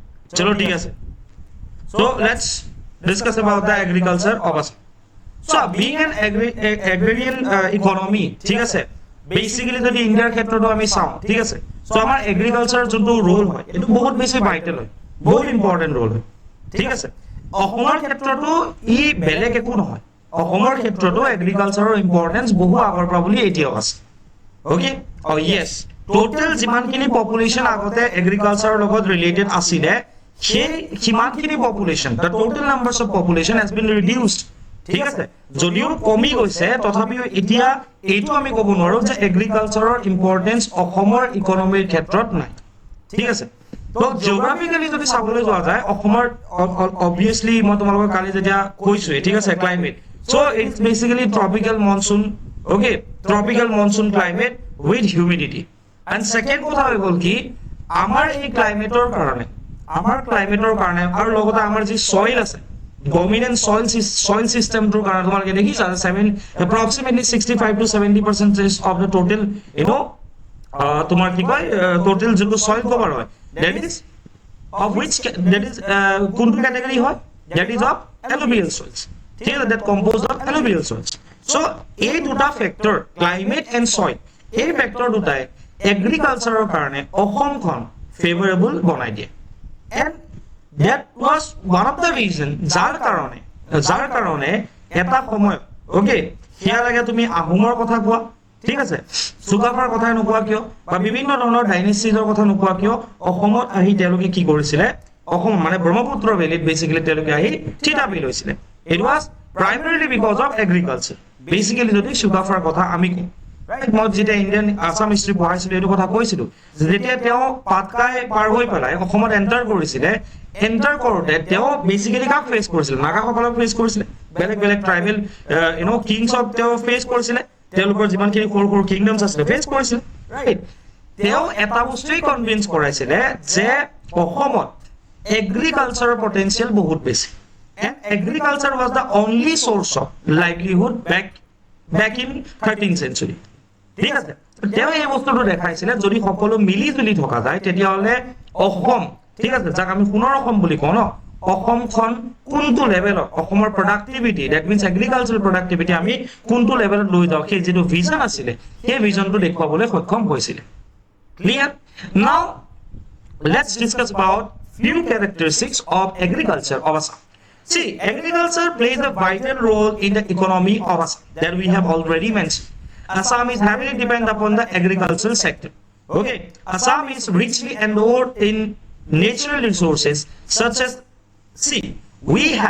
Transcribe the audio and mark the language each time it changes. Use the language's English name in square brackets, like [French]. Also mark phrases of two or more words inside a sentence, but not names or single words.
[Assamese] চলো ঠিক আছে [English] so let's discuss about the agriculture of Assam so being an agrarian economy [Assamese] ঠিক আছে বেসিক্যালি যদি ইন্ডিয়াৰ ক্ষেত্ৰটো আমি চাওঁ ঠিক আছে সো আমাৰ এগ্ৰিকালচাৰ যোনটো ৰোল হয় এটো বহুত বেছি ভাইটাল হয় বহুত [English] important role [Assamese] হয় ঠিক আছে অসমৰ ক্ষেত্ৰটো ই বেলেগ একো নহয় অসমৰ ক্ষেত্ৰটো এগ্ৰিকালচাৰৰ ইম্পৰ্টেন্স বহু আগৰ পৰা বুলি এতিয়াও আছে ওকে অ [English] yes total [Assamese] যিমানখিনি পপুলেশন আগতে এগ্ৰিকালচাৰৰ লগত ৰিলেটেড আছিলে সেই কিমানখিনি পপুলেশন [English] the total numbers of population has been reduced [Assamese] ঠিক আছে যদিও কমি গৈছে তথাপিও এতিয়া এইটো আমি ক'ব নোৱাৰো যে এগ্ৰিকালচাৰৰ ইম্পৰ্টেন্স অসমৰ ইকনমিৰ ক্ষেত্ৰত নাই ঠিক আছে তো জিওগ্ৰাফিক্যালি যদি চাবলৈ যোৱা যায় অসমৰ অবভিয়াসলি মই তোমালোকক কালি যেতিয়া কৈছো ঠিক আছে ক্লাইমেট [English] so it's basically tropical monsoon okay tropical monsoon climate with humidity and second [Assamese] কথা হৈ গল কি আমাৰ এই ক্লাইমেটৰ কাৰণে আৰু লগতে আমাৰ যি সয়েল আছে [English] dominant soil system to [Assamese] কারণে তোমালোকে দেখিছা 7 [English] approximately 65 to 70% of the total you know [Assamese] তোমার কি কয় [English] total যেটো soil cover হয় that is of which that is কোনটো category হয় that is of alluvial soils [Assamese] ঠিক আছে [English] that composed of alluvial soils so [Assamese] এই দুটা [English] factor climate and soil এই factor [Assamese] দুটাই agricultureৰ কাৰণে অসমখন [English] favorable [Assamese] বনাই দিয়ে [English] and that was one of the reason যাৰ [Assamese] কাৰণে এটা সময় ওকে হিয়া লাগে তুমি আহোমৰ কথা কোৱা ঠিক আছে সুগাফাৰ কথা নকোৱা কিয় বা বিভিন্ন ধৰণৰ ডাইনেষ্টিজৰ কথা নকোৱা কিয় অসমত আহি তেওঁলোকে কি কৰিছিলে অসম মানে ব্ৰহ্মপুত্ৰ ভেলীত বেসিক্যালি তেওঁলোকে আহি থিতাপি লৈছিলে [English] it was primarily because of agriculture basically [Assamese] যদি সুগাফাৰ কথা আমি কওঁ right মই যেটা [English] Indian Assam history [Assamese] পঢ়াইছিলো এইটো কথা কৈছিলো যেতিয়া তেওঁ পাটকাই পাৰ হৈ পেলাই অসমত এন্টাৰ কৰিছিলে এন্টাৰ কৰোতে তেওঁ বেসিক্যালি কাক ফেস কৰিছিল নাগাসকলক ফেস কৰিছিল বেলেগ [English] tribal you know kings of [Assamese] তেওঁ ফেস কৰিছিল তেওঁলোকৰ যিমানখিনি সৰু কিংডমছ আছিল ফেস কৰিছিল ৰাইট তেওঁ এটা বস্তুই কনভিন্স কৰাইছিল যে অসমত এগ্ৰিকালচাৰৰ পটেনশিয়াল বহুত বেছি [English] and agriculture was the only source of livelihood back in 13th century [Assamese] ঠিক আছে তেওঁ এই বস্তুটো দেখাইছিল যদি সকলো মিলি জুলি থকা যায় তেতিয়া হলে অসম ঠিক আছে যাক আমি সোণৰ অসম বুলি কওঁ ন অসমখন কোনটো লেভেলত অসমৰ প্ৰডাক্টিভিটি [English] that means agricultural productivity [Assamese] আমি কোনটো লেভেলত লৈ যাওঁ সেই যেটো ভিজন আছিল সেই ভিজনটো দেখুৱাবলৈ সক্ষম হৈছিল [English] clear now let's discuss about few characteristics of agriculture of Assam see agriculture plays a vital role in the economy of Assam that we have already mentioned Assam is heavily dependent upon the agricultural sector okay Assam is richly endowed in natural resources such as see we